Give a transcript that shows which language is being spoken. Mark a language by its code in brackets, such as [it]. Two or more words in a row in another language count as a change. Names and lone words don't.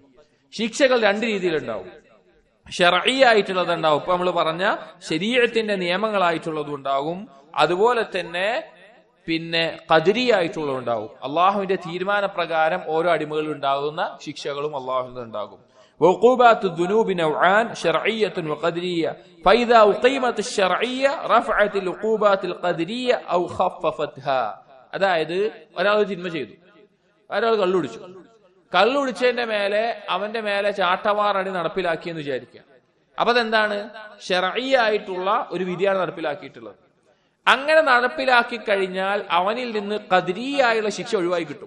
[ml] ശിക്ഷകൾ രണ്ട് രീതിയിലുണ്ടാവും. ശർഈ ആയിട്ടുള്ളതുണ്ടാവും, ഇപ്പൊ നമ്മൾ പറഞ്ഞ ശരീഅത്തിന്റെ നിയമങ്ങളായിട്ടുള്ളതും ഉണ്ടാകും, അതുപോലെ തന്നെ പിന്നെ ഖദരി ആയിട്ടുള്ളതുണ്ടാവും. അള്ളാഹുവിന്റെ തീരുമാനപ്രകാരം ഓരോ അടിമകളിൽ ഉണ്ടാകുന്ന ശിക്ഷകളും അള്ളാഹുവിന്റെ ഉണ്ടാകും. [ar] وعقوبات الذنوب نوعان شرعية وقدرية فإذا أقيمت الشرعية رفعت العقوبات القدرية أو خففتها. [ml] അതായത് ഒരാൾ തിന്മ ചെയ്തു, ഒരാൾ കള്ളുടിച്ചതിന്റെ മേലെ അവന്റെ മേലെ ചാട്ടവാറടി നടപ്പിലാക്കിയെന്ന് വിചാരിക്കുക. അപ്പൊ അതെന്താണ്? ശർഈ ആയിട്ടുള്ള ഒരു വിധിയാണ് നടപ്പിലാക്കിയിട്ടുള്ളത്. അങ്ങനെ നടപ്പിലാക്കി കഴിഞ്ഞാൽ അവനിൽ നിന്ന് ഖദരിയായുള്ള ശിക്ഷ ഒഴിവായി കിട്ടും.